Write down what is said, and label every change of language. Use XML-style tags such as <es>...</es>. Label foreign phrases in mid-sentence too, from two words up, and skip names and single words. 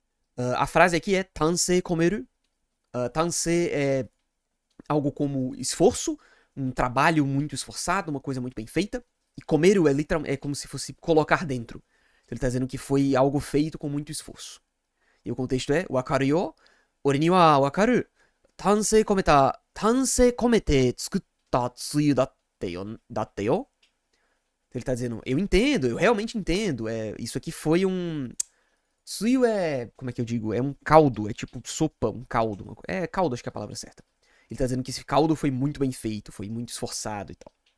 <pt>A frase aqui é</pt> <ja>丹精込める.</ja> <pt>Tansei é algo como esforço, um trabalho muito esforçado, uma coisa muito bem feita. E komeru é como se fosse colocar dentro. Então ele está dizendo que foi algo feito com muito esforço. E o contexto é</pt> <ja>分かるよ、俺には分かる. 丹精込めて作ったつゆだってよ.</ja> <pt>Então ele está dizendo, eu entendo, eu realmente entendo. Isso aqui foi um... Tsuyu é, como é que eu digo? É um caldo, é tipo sopa, um caldo. Caldo, acho que é a palavra certa. Ele tá dizendo que esse caldo foi muito bem feito, foi muito esforçado e tal.</pt>